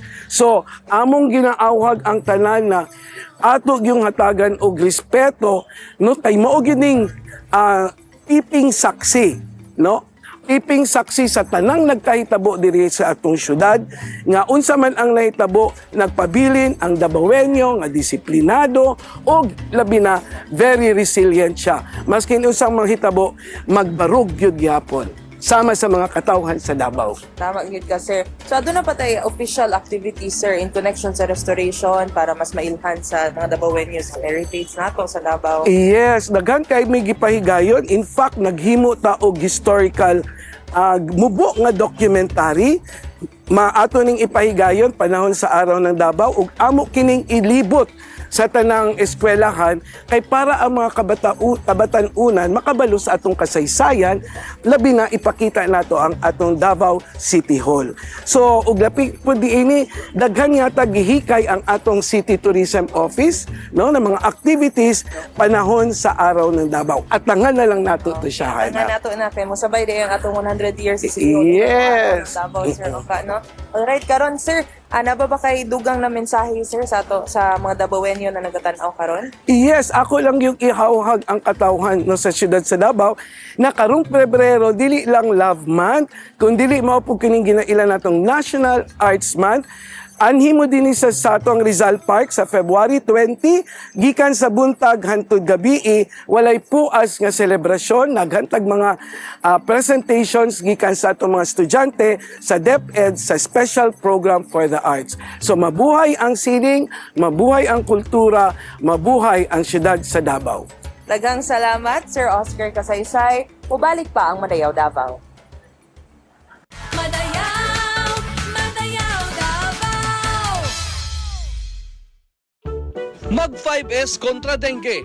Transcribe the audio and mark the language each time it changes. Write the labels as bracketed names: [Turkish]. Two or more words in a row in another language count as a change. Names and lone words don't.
[Cebuano] So among ginaawhag ang tanan na ato yung hatagan og respeto, no, kay mao gining piping saksi, no, piping saksi sa tanang nagkahitabo diri sa atong syudad nga unsa man ang nahitabo, nagpabilin ang Davaoenyo nga disiplinado o labi na [English] very resilient [Cebuano] siya. Maskin usang manghitabo, magbarog gyud gyapon sama sa mga katawhan sa Davao. Tama yun ka, sir. So, [Filipino] doon na pa tayo [English] official activities, [Cebuano] sir, [English] in connection [Cebuano] sa restoration para mas mailhan sa mga Davaoenyos heritage nato sa Davao. Yes, daghan kay may gipahigayon. [English] In fact, [Cebuano] naghimo ta og historical mubo nga documentary maato ning ipahigayon panahon sa [Filipino] araw ng Davao [Cebuano] ug amo kining ilibot sa tanang eskwelahan kay para ang mga kabatan-unan makabalo sa atong kasaysayan, labi na ipakita nato ang atong Davao City Hall. So ug lapi pud diini daghan yata gihikay ang atong City Tourism Office, no, na mga activities panahon sa [Filipino] araw ng Davao. [Cebuano] At tangan na lang nato to siya. Tangan nato na kay mo sabay day ang atong 100 years sa City Hall. Yes. Davao, sir, okay, no? Alright, karon sir, ana ba kay dugang na mensahe, sir, sa mga Davaoenyo na nagatanaw karon? Yes, ako lang yung ihawhag ang katawhan no sa siyudad sa Davao na karong Pebrero dili lang Love Month, kundi mao po kining ginailan natong National Arts Month. Anhi mo din sa atong Rizal Park sa February 20, gikan sa buntag hangtod gabi, walay puas nga selebrasyon, naghantag mga presentations gikan sa atong mga estudyante sa DepEd sa Special Program for the Arts. So mabuhay ang sining, mabuhay ang kultura, mabuhay ang siyudad sa Davao. Daghang salamat, Sir Oscar Kasaysay. Mubalik pa ang Madayaw Davao. Mag 5S kontra dengue.